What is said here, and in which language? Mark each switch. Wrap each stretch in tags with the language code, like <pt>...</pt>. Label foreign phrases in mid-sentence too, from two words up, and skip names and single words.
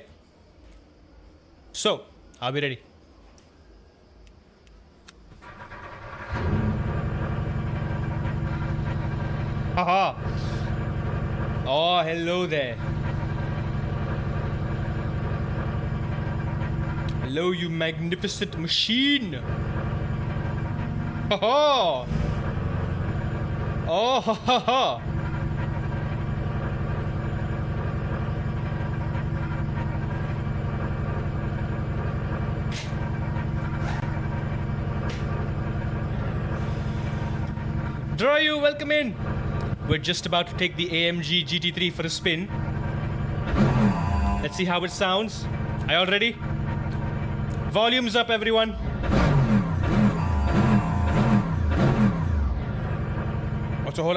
<en>So, are we ready? Haha! Oh, hello there. Hello, you magnificent machine! Haha! Oh, ha ha ha! Drayu, welcome in. We're just about to take the AMG GT3 for a spin. Let's see how it sounds. Are you all ready? Volume's up, everyone. Also, hold up.</en>